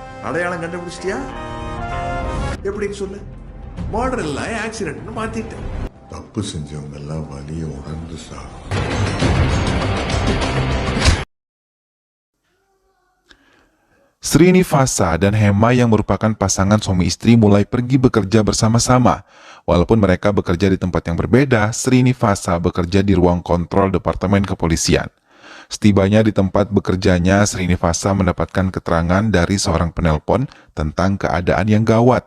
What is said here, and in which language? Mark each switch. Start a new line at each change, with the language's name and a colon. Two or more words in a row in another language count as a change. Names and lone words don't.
Tamil: அடையாளம் கண்டுபிடிச்சிட்டியா? எப்படின்னு சொல்லு. மாடர் இல்ல, ஆக்சிடென்ட்னு மாத்திட்டேன். தப்பு செஞ்சவங்க எல்லாம் வலிய உணர்ந்து சாகும்.
Indonesian: Srinivasa dan Hema yang merupakan pasangan suami istri mulai pergi bekerja bersama-sama. Walaupun mereka bekerja di tempat yang berbeda, Srinivasa bekerja di ruang kontrol Departemen Kepolisian. Setibanya di tempat bekerjanya, Srinivasa mendapatkan keterangan dari seorang penelpon tentang keadaan yang gawat.